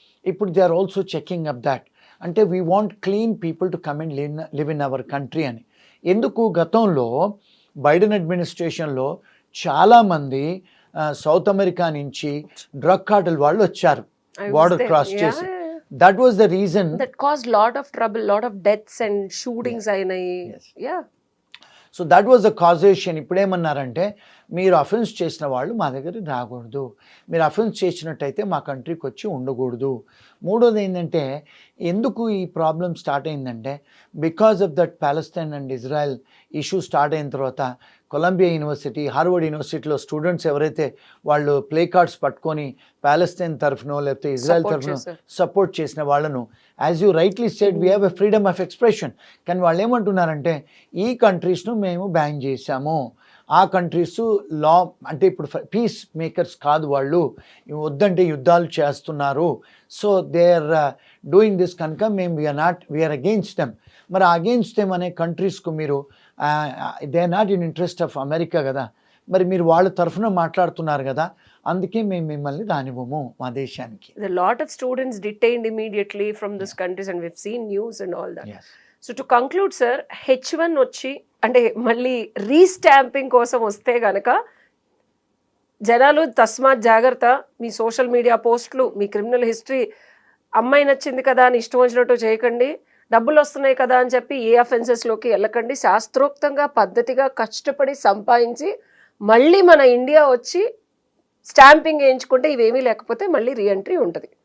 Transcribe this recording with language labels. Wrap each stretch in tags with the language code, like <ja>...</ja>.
<en>ఇప్పుడు they are also checking up that. అంటే we want clean people to come and live in our country అని.</en> <te>ఎందుకు గతంలో Biden అడ్మినిస్ట్రేషన్లో చాలామంది సౌత్ అమెరికా నుంచి డ్రగ్ కార్టెల్ వాళ్ళు వచ్చారు బార్డర్ క్రాస్ చేసి.</te> <en>that was the reason that caused lot of trouble, lot of deaths and shootings</en> <te>అయినాయి.</te> <en>Yes. Yeah. So that was the causation.</en> <te>ఇప్పుడేమన్నారంటే, మీరు అఫెన్స్ చేసిన వాళ్ళు మా దగ్గరికి రాకూడదు, మీరు అఫెన్స్ చేసినట్టయితే మా కంట్రీకి వచ్చి ఉండకూడదు. మూడోది ఏంటంటే, ఎందుకు ఈ ప్రాబ్లం స్టార్ట్ అయిందంటే,</te> <en>because of that</en> <te>Palestine and Israel issue start అయిన తర్వాత కొలంబియా యూనివర్సిటీ, హార్వర్డ్ యూనివర్సిటీలో స్టూడెంట్స్ ఎవరైతే వాళ్ళు ప్లే కార్డ్స్ పట్టుకొని ప్యాలెస్తైన్ తరఫునో లేకపోతే ఇజ్రాయెల్</te> <en>Support</en> <te>తరఫునో చేశారు.</te> <en>support</en> <te>చేసిన వాళ్ళను,</te> <en>As you rightly said, we have a freedom of expression.</en> <te>కానీ వాళ్ళు ఏమంటున్నారంటే, ఈ కంట్రీస్ను మేము బ్యాన్ చేశాము, ఆ కంట్రీస్ లా అంటే ఇప్పుడు పీస్ మేకర్స్ కాదు వాళ్ళు, వద్దంటే యుద్ధాలు చేస్తున్నారు.</te> <en>so they are doing this</en> <te>కనుక మేము</te> <en>We are against them.</en> <te>మరి అగెయిన్స్ట్ దెమ్ అనే కంట్రీస్కు మీరు</te> <en>they are not in interest of America</en> <te>కదా, మరి మీరు వాళ్ళ తరఫున మాట్లాడుతున్నారు కదా, అందుకే మేము మిమ్మల్ని రానివ్వము మా దేశానికి.</te> <en>There are a lot of students detained immediately from these countries and we've seen news and all that. Yes. So to conclude</en> <te>sir, H1 వచ్చి అంటే మళ్ళీ రీస్టాంపింగ్ కోసం వస్తే గనక జనాలు తస్మాత్ జాగ్రత్త, మీ సోషల్ మీడియా పోస్టులు, మీ క్రిమినల్ హిస్టరీ, అమ్మాయి నచ్చింది కదా అని ఇష్టం వచ్చినట్టు చేయకండి. డబ్బులు వస్తున్నాయి కదా అని చెప్పి ఏ అఫెన్సెస్లోకి వెళ్ళకండి. శాస్త్రోక్తంగా పద్ధతిగా కష్టపడి సంపాదించి మళ్ళీ మన ఇండియా వచ్చి స్టాంపింగ్ వేయించుకుంటే ఇవేమీ లేకపోతే మళ్ళీ రీఎంట్రీ ఉంటుంది.</te>